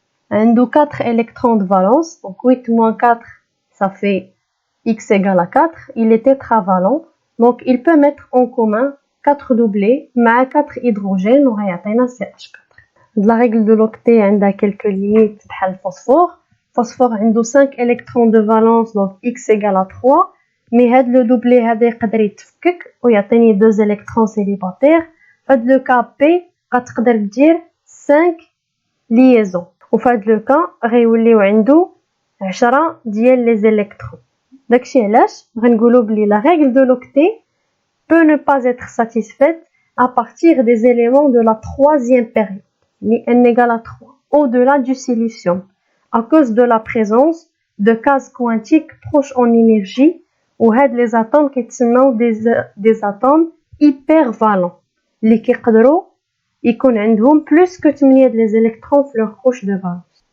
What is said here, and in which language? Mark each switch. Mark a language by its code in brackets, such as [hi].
[fr] عنده 4 électrons de valence, donc 8 moins 4, ça fait X égale à 4, il est tétravalent, donc il peut mettre en commun 4 doublés [ar] مع 4 hydrogènes وغيعطينا CH4. [fr] La règle de l'octet عندها quelques limites [ar] بحال الفوسفور. [fr] الفوسفور عنده 5 électrons de valence, donc X égale à 3, mais هاد le doublé هذا [ar] يقدر يتفكك ويعطيني [fr] 2 électrons célibataires. [ar] فهاد لو كا بي غتقدر دير 5 liaisons. وفهاد لو كا غيوليو عنده 10 ديال لي زيليكترون. داكشي علاش غنقولوا بلي [fr] la règle de l'octet peut ne pas être satisfaite à partir des éléments de la troisième période, ni n égale à 3, au-delà du silicium, à cause de la présence de cases quantiques proches en énergie, ou هاد les atomes كيتسموا des atomes hypervalents, [ar] اللي كيقدروا يكون عندهم [fr] plus que 8 les électrons في leur couche de valence.